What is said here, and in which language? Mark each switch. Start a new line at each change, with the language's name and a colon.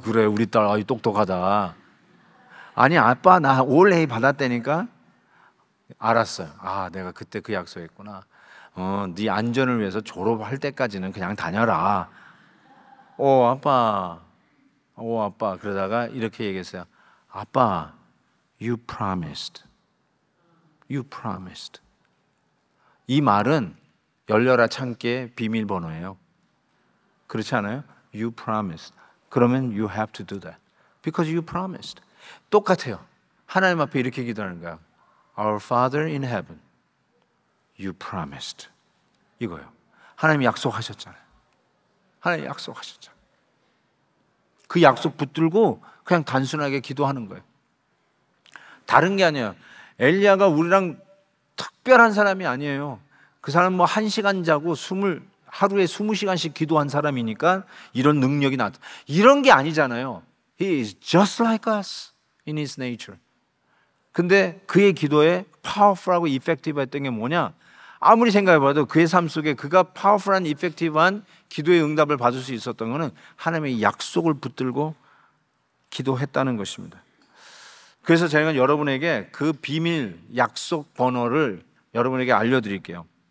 Korean: 그래 우리 딸 똑똑하다. 아니 아빠 나
English: all A
Korean: 받았다니까. 알았어요. 내가 그때 그 약속했구나. 네 안전을 위해서 졸업할 때까지는 그냥 다녀라. 아빠. 그러다가 이렇게 얘기했어요. 아빠,
English: you promised. You promised.
Korean: 이 말은 열려라 창기의 비밀번호예요. 그렇지 않아요?
English: You promised.
Korean: 그러면
English: you have to do that. Because you promised.
Korean: 똑같아요. 하나님 앞에 이렇게 기도하는 거야.
English: Our Father in heaven, you promised.
Korean: 이거요. 하나님이 약속하셨잖아요. 하나님이 약속하셨잖아요. 그 약속 붙들고 그냥 단순하게 기도하는 거예요. 다른 게 아니에요. 엘리야가 우리랑 특별한 사람이 아니에요. 그 사람 1시간 자고 하루에 20시간씩 기도한 사람이니까 이런 능력이 나왔다. 이런 게 아니잖아요.
English: He is just like us in his nature.
Korean: 근데 그의 기도에 파워풀하고 이펙티브 했던 게 뭐냐? 아무리 생각해봐도 그의 삶 속에 그가 파워풀한 이펙티브한 기도의 응답을 받을 수 있었던 것은 하나님의 약속을 붙들고 기도했다는 것입니다. 그래서 제가 여러분에게 그 비밀 약속 번호를 여러분에게 알려드릴게요.